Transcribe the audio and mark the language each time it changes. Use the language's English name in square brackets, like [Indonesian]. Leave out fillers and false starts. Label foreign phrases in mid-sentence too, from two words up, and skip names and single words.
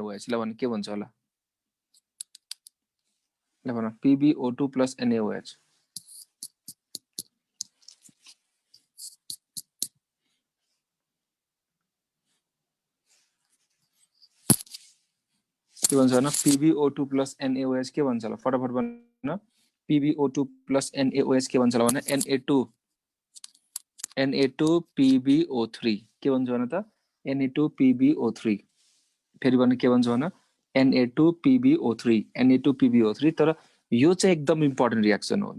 [Nepali] ल भन के भन्छ होला? ल भन PbO2 प्लस NaOH। के भन्छ भन? PbO2 प्लस NaOH के भन्छ होला? फटाफट भन। PbO2 प्लस NaOH के भन्छ होला भन? Na2 PbO3 के भन्छ भन त? Na2 PbO3। फेरि भन के भन्छ भन? Na2 PbO3 तर यो चाहिँ एकदम [English] important reaction [Nepali] हो।